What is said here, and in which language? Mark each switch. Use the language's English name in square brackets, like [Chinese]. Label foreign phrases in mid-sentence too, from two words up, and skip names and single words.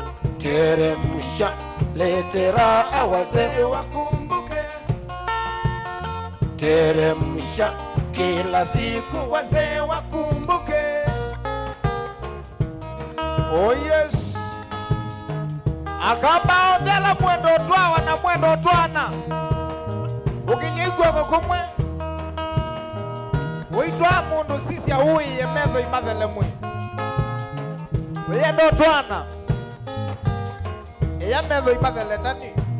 [Swahili] Teremsha letera wazee wakumbuke. Teremsha kila siku wazee wakumbuke. [English] oh yes [Kamba] akaba odela mwendo twawa na mwendo twana ukinyigwa kumwe uitwa mundu sisi auyi yemetho imathele mwe weyendo twana eya metho imathele ndani.